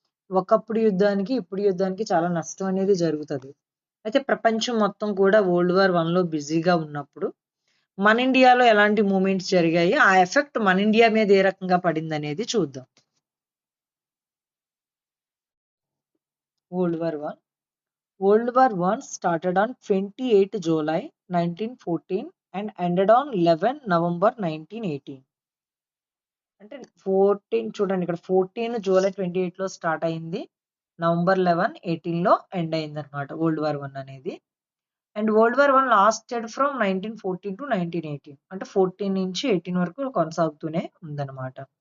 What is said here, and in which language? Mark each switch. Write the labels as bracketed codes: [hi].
[te] ఒకప్పుడు యుద్ధానికి ఇప్పుడు యుద్ధానికి చాలా నష్టం అనేది జరుగుతుంది. అయితే ప్రపంచం మొత్తం కూడా వరల్డ్ వార్ 1లో బిజీగా ఉన్నప్పుడు మన ఇండియాలో ఎలాంటి మూమెంట్స్ జరిగాయి, ఆ ఎఫెక్ట్ మన ఇండియా మీద ఏ రకంగా పడింది అనేది చూద్దాం. [en] World war 1. World war 1 started on 28 July 1914 and ended on 11 November 1918. [te] అంటే 14 చూడండి, ఇక్కడ 14 జూలై 28లో స్టార్ట్ అయింది, నవంబర్ 11 18లో ఎండ్ అయింది అనమాట వరల్డ్ వార్ 1 అనేది. [en] and world war 1 lasted from 1914 to 1918, [te] అంటే 14 నుంచి 18 వరకు కొనసాగుతూనే ఉందన్నమాట.